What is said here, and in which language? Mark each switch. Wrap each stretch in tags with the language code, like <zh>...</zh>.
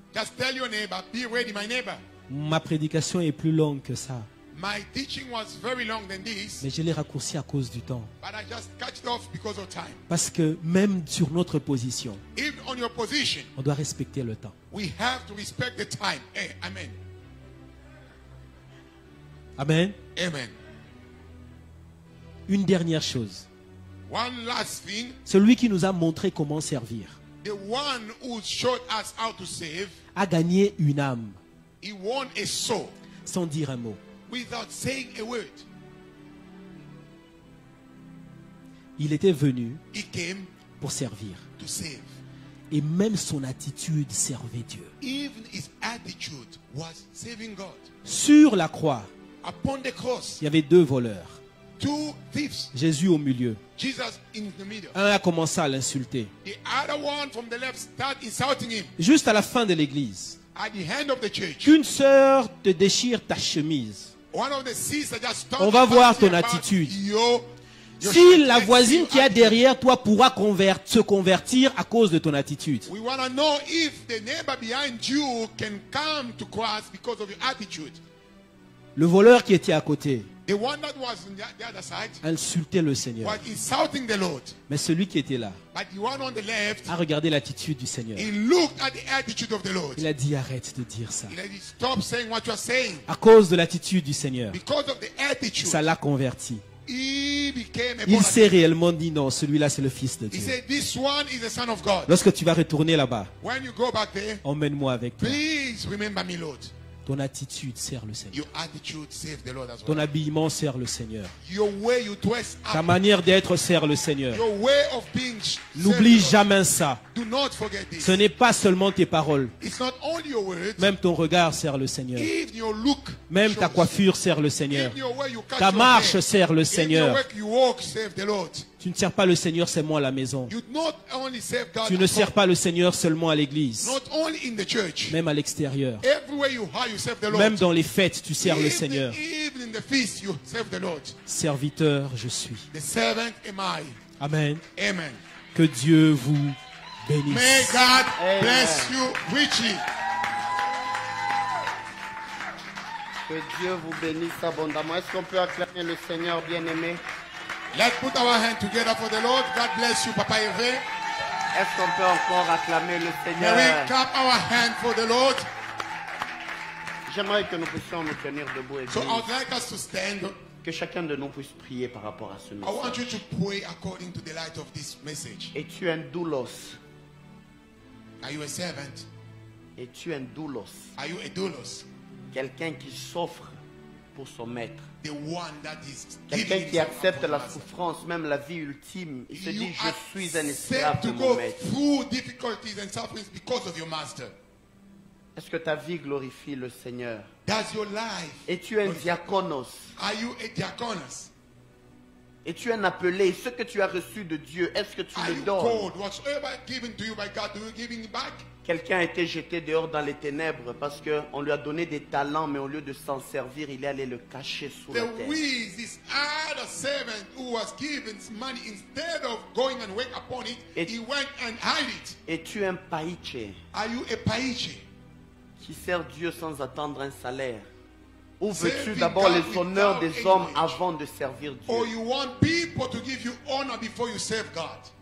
<en>Just tell your neighbor, be ready, my neighbor.</en> <fr>Ma prédication est plus longue que ça.</fr> <en>My teaching was very long than this.</en> <fr>Mais je l'ai raccourci à cause du temps.</fr> <en>But I just cut it off because of time.</en> <fr>Parce que même sur notre position,</fr> <en>even on your position,</en> <fr>on doit respecter le temps.</fr> <en>We have to respect the time. Hey, amen. Amen. Amen.</en> <fr>Une dernière chose.</fr> <en>One last thing.</en> <fr>Celui qui nous a montré comment servir,</fr> <en>the one who showed us how to save,</en> <fr>a gagné une âme.</fr> <en>He won a soul.</en> <fr>Sans dire un mot.</fr> <en>Without saying a word.</en> <fr>Il était venu</fr> <en>He came</en> <fr>pour servir.</fr> <en>To save.</en> <fr>Et même son attitude servait Dieu.</fr> <en>Even his attitude was saving God.</en> <fr>Sur la croix,</fr> <en>upon the cross,</en> <fr>il y avait deux voleurs.</fr> <en>Two thieves.</en> <fr>Jésus au milieu.</fr> <en>Jesus in the middle.</en> <fr>Un a commencé à l'insulter.</fr> <en>The other one from the left started insulting him.</en> <fr>Juste à la fin de l'église,</fr> <en>at the end of the church,</en> <fr>qu'une sœur te déchire ta chemise.</fr> <en>One of the sisters just</en> <fr>on va voir ton attitude. Si la voisine qui est derrière toi pourra se convertir à cause de ton attitude.</fr> <en>We want to know if the neighbor behind you can come to Christ because of your attitude.</en> <fr>Le voleur qui était à côté,</fr> <en>the one that was on the other side,</en> <fr>insultait le Seigneur.</fr> <en>Was insulting the Lord.</en> <fr>Mais celui qui était là,</fr> <en>but the one on the left,</en> <fr>a regardé l'attitude du Seigneur.</fr> <en>He looked at the attitude of the Lord.</en> <fr>Il a dit, arrête de dire ça.</fr> <en>He dit, stop saying what you are saying.</en> <fr>À cause de l'attitude du Seigneur,</fr> <en>because of the attitude,</en> <fr>ça l'a converti.</fr> <en>He became a</en> <fr>il s'est réellement dit, non, celui-là c'est le Fils de Dieu.</fr> <en>He said, this one is the Son of God.</en> <fr>Lorsque tu vas retourner là-bas,</fr> <en>when you go back there,</en> <fr>emmène-moi avec toi.</fr> <en>Please remember me, Lord.</en> <fr>Ton attitude sert le Seigneur.</fr> <en>Your attitude serves the Lord as well.</en> <fr>Ton habillement sert le Seigneur.</fr> <en>Your way you dress up.</en> <fr>Ta manière d'être sert le Seigneur.</fr> <en>Your way of being</en> <fr>n'oublie jamais ça.</fr> <en>Do not forget this.</en> <fr>Ce n'est pas seulement tes paroles.</fr> <en>It's not only your words.</en> <fr>Même ton regard sert le Seigneur.</fr> <en>Even your look</en> <fr>même ta coiffure sert le Seigneur.</fr> <en>Even your way you cut</en> <fr>ta marche</fr> <en>hair.</en> <fr>Sert le Seigneur.</fr> <en>Even your way you walk serve the Lord.</en> <fr>Tu ne sers pas le Seigneur seulement à la maison.</fr> <en>You not only serve God</en> <fr>tu ne sers pas le Seigneur seulement à l'église.</fr> <en>Not only in the church.</en> <fr>Même à l'extérieur.</fr> <en>Everywhere you are, you serve the Lord.</en> <fr>Même dans les fêtes, tu sers le Seigneur.</fr> <en>Even in the feast, you serve the Lord.</en> <fr>Serviteur, je suis.</fr> <en>The servant am I. Amen. Amen.</en> <fr>Que Dieu vous bénisse.</fr> <en>May God bless you richly.</en> <fr>Que Dieu vous bénisse abondamment. Est-ce qu'on peut acclamer le Seigneur bien-aimé?</fr> <en>Let's put our hands together for the Lord. God bless you, Papa Hervé.</en> <fr>Est-ce qu'on peut encore acclamer le Seigneur?</fr> <en>May we clap our hands for the Lord?</en> <fr>J'aimerais que nous puissions nous tenir debout.</fr> <en>So I would like us to stand.</en> <fr>Que chacun de nous puisse prier par rapport à ce message.</fr> <en>I want you to pray according to the light of this message.</en> <fr>Es-tu un doulos?</fr> <en>Are you a servant?</en> <fr>Es-tu un doulos?</fr> <en>Are you a doulos?</en> <fr>Quelqu'un qui souffre pour son maître.</fr> <en>The one that is</en> <fr>quelqu'un qui accepte la souffrance, même la vie ultime. Il se dit, je suis un esclave de mon maître.</fr> <en>Through difficulties and sufferings because of your master.</en> <fr>Est-ce que ta vie glorifie le Seigneur?</fr> <en>Does your life?</en> <fr>Es-tu un diaconos?</fr> <en>Are you a diaconus?</en> <fr>Es-tu un appelé? Ce que tu as reçu de Dieu, est-ce que tu le donnes?</fr> <en>Whatsoever given to you by God, do you give it back?</en> <fr>Quelqu'un a été jeté dehors dans les ténèbres parce qu'on lui a donné des talents, mais au lieu de s'en servir, il est allé le cacher sous la terre.</fr> <en>This other servant who was given money, instead of going and wait upon it, he went and hid it.</en> <fr>Es-tu un païche?</fr> <en>Are you a païche?</en> <fr>Qui sert Dieu sans attendre un salaire? Ou veux-tu d'abord les honneurs des hommes avant de servir Dieu?</fr> <en>Or you want people to give you honor before you serve God?</en>